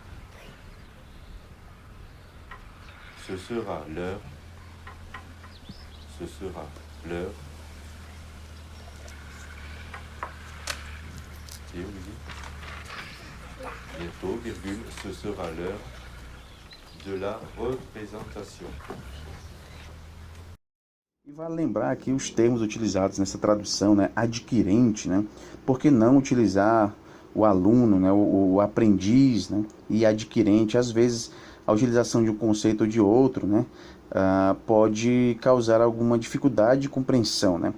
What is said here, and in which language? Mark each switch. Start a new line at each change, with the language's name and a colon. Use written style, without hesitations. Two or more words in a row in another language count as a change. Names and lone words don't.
French: Ce sera l'heure. Ce sera l'heure. Et Olivier? Bientôt, virgule, ce sera l'heure de la représentation.
Portuguese: E vale lembrar aqui os termos utilizados nessa tradução, né? Adquirente, né? Por que não utilizar o aluno, né? O aprendiz, né? E adquirente? Às vezes, a utilização de um conceito ou de outro, né? Pode causar alguma dificuldade de compreensão, né?